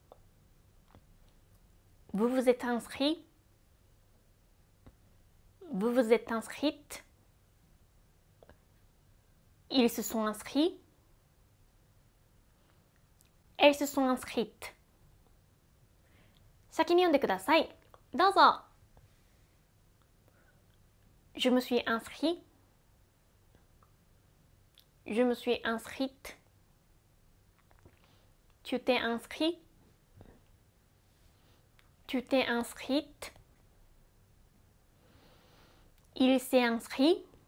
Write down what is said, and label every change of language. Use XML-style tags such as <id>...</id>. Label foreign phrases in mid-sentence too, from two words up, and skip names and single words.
<fr>Vous vous êtes inscrits. Vous vous êtes inscrites. Ils se sont inscrits. Elles se sont inscrites.</fr> <ja>先に読んでください。どうぞ。</ja> <fr>Je me suis inscrit. Je me suis inscrite. Tu t'es inscrit. Tu t'es inscrite. Il s'est inscrit.</fr>